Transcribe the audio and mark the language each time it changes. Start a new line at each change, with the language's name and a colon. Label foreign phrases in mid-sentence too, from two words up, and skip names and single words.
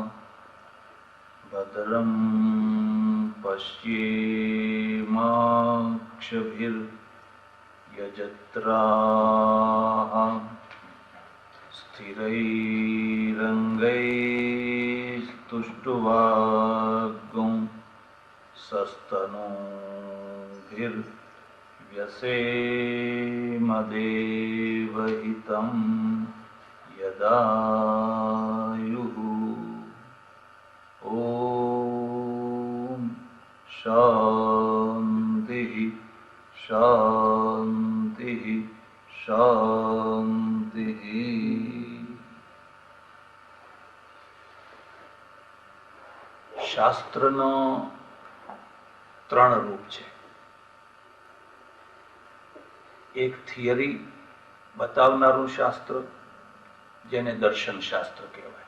Sanskrit: भद्रं पश्येमाक्षभिर्यजत्राः स्थिरैरङ्गैस्तुष्टुवागुं सस्तनूभिर्व्यसेम देवहितं यदायुः। ॐ शान्तिः शान्तिः शान्तिः।
Gujarati: શાસ્ત્રનો ત્રણ રૂપ છે. એક થિયરી બતાવનારું શાસ્ત્ર, જેને દર્શન શાસ્ત્ર કહેવાય.